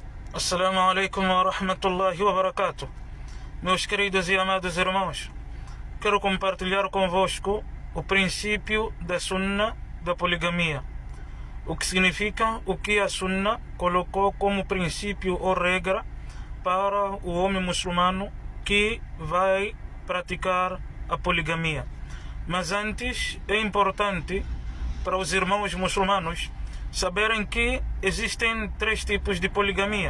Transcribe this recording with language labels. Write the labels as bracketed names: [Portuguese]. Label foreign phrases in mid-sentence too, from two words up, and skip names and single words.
[Arabic] السلام عليكم ورحمة الله وبركاته. [Portuguese] Meus queridos e amados irmãos, quero compartilhar convosco o princípio da Sunna da poligamia. O que significa o que a Sunna colocou como princípio ou regra para o homem muçulmano que vai praticar a poligamia. Mas antes é importante para os irmãos muçulmanos saberem que existem três tipos de poligamia.